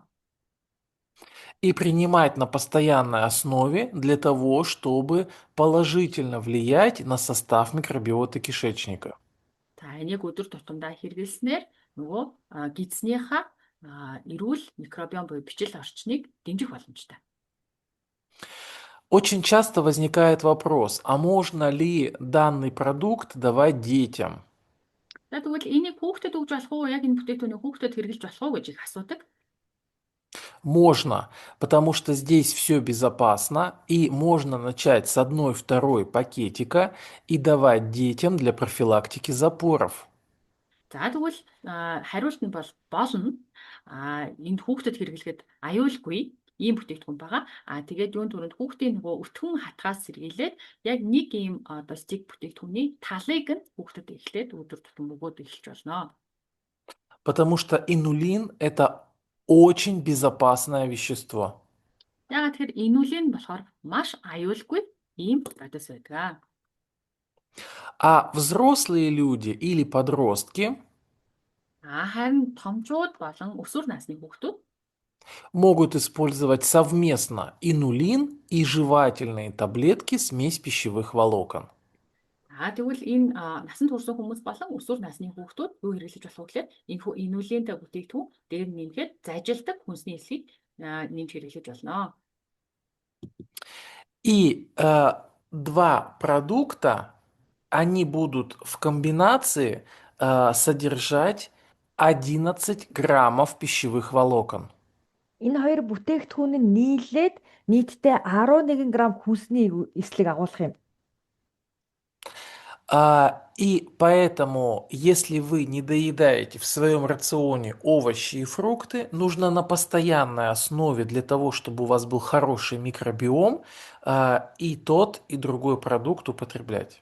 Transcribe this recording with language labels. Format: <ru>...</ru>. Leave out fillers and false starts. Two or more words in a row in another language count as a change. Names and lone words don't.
<ru>И принимать на постоянной основе для того, чтобы положительно влиять на состав микробиоты кишечника.</ru> <mn>За энийг өдөр тутамдаа хэрэглэснээр нөгөө гидснийхаа эрүүл микробиом буюу бичил орчныг дэмжих боломжтой.</mn> <ru>Очень часто возникает вопрос, а можно ли данный продукт давать детям?</ru> <mn>За тэгвэл энийг хүүхдэд өгж болох уу? Яг энэ бүтээгдэхүүнийг хүүхдэд хэрэглэж болох уу гэж их асуудаг.</mn> <ru>Можно, потому что здесь все безопасно, и можно начать с одной-второй пакетика и давать детям для профилактики запоров.</ru> <mn>За тэгвэл хариулт нь бол болно. Энд хүүхдэд хэрэглэхэд аюулгүй ийм бүтээгдэхүүн байгаа. Тэгээд юун түрүүнд хүүхдийн нөгөө өтгөн хатгаас сэргийлээд яг нэг ийм одоо стик бүтээгдэхүүний талыг нь хүүхдэд эхлээд өдөр тутам өгөөд эхэлж болно.</mn> <ru>Потому что инулин– это очень безопасное вещество.</ru> <mn>Ягаад тэгэхээр инулин болохоор маш аюулгүй ийм бодис байдаг.</mn> <ru>А взрослые люди или подростки</ru> <mn>Харин томчууд болон өсвөр насны хүүхдүүд</mn> <ru>могут использовать совместно инулин и жевательные таблетки смесь пищевых волокон.</ru> <mn>тэгвэл энэ насанд хүрсэн хүмүүс болон өсвөр насны хүүхдүүд юу хэрэглэж болох вэ гэхээр энэхүү инулинтэй бүтээгдэхүүн дээр нэмэхэд зажилдаг хүнсний эсхийг нэмж хэрэглэж болно.</mn> <ru>И два продукта, они будут в комбинации содержать 11 граммов пищевых волокон.</ru> <mn>Энэ хоёр бүтээгдэхүүн нь нийлээд нийтдээ 11 грамм хүнсний эслэг агуулах юм.</mn> <ru>И поэтому, если вы не доедаете в своем рационе овощи и фрукты, нужно на постоянной основе для того, чтобы у вас был хороший микробиом, и тот, и другой продукт употреблять.</ru>